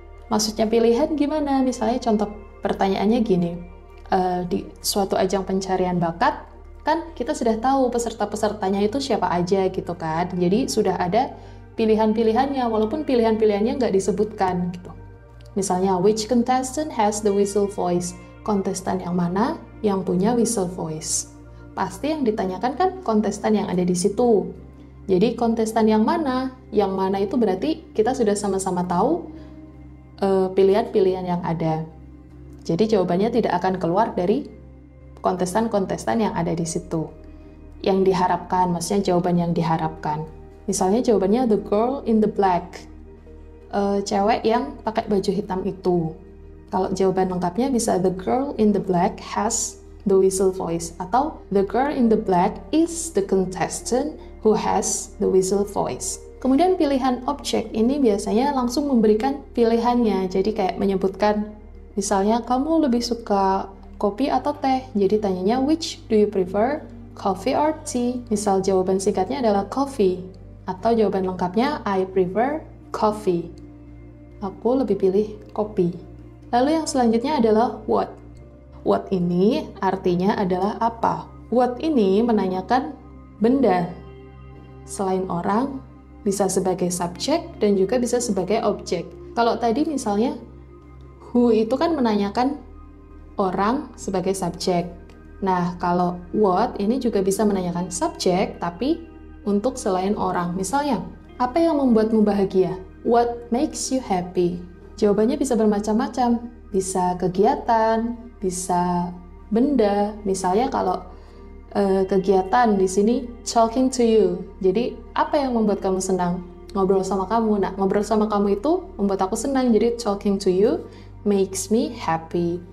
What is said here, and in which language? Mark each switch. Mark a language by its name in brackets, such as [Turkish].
[Indonesian] Maksudnya pilihan gimana? Misalnya contoh pertanyaannya gini, di suatu ajang pencarian bakat, kan kita sudah tahu peserta-pesertanya itu siapa aja gitu kan. Jadi sudah ada pilihan-pilihannya, walaupun pilihan-pilihannya nggak disebutkan gitu. [English] Misalnya, which contestant has the whistle voice? [Indonesian] Kontestan yang mana yang punya whistle voice? Pasti yang ditanyakan kan kontestan yang ada di situ. Jadi kontestan yang mana? Yang mana itu berarti kita sudah sama-sama tahu pilihan-pilihan yang ada. Jadi jawabannya tidak akan keluar dari kontestan-kontestan yang ada di situ. Yang diharapkan, maksudnya jawaban yang diharapkan. Misalnya jawabannya [English] the girl in the black. [Indonesian] Cewek yang pakai baju hitam itu. Kalau jawaban lengkapnya bisa [English] the girl in the black has the whistle voice. Atau the girl in the black is the contestant who has the whistle voice. [Indonesian] Kemudian pilihan objek ini biasanya langsung memberikan pilihannya. Jadi kayak menyebutkan, misalnya kamu lebih suka kopi atau teh? Jadi tanyanya [English] which do you prefer, coffee or tea? [Indonesian] Misal jawaban singkatnya adalah coffee. Atau jawaban lengkapnya [English] I prefer coffee. [Indonesian] Aku lebih pilih kopi. Lalu yang selanjutnya adalah what. What ini artinya adalah apa? What ini menanyakan benda. Selain orang, bisa sebagai subjek dan juga bisa sebagai objek. Kalau tadi misalnya who itu kan menanyakan orang sebagai subjek. Nah, kalau what ini juga bisa menanyakan subjek, tapi untuk selain orang. Misalnya, apa yang membuatmu bahagia? [English] What makes you happy? [Indonesian] Jawabannya bisa bermacam-macam. Bisa kegiatan, bisa benda. Misalnya kalau kegiatan di sini, [English] talking to you. [Indonesian] Jadi, apa yang membuat kamu senang? Ngobrol sama kamu. Nah, ngobrol sama kamu itu membuat aku senang. [English] Jadi, talking to you makes me happy.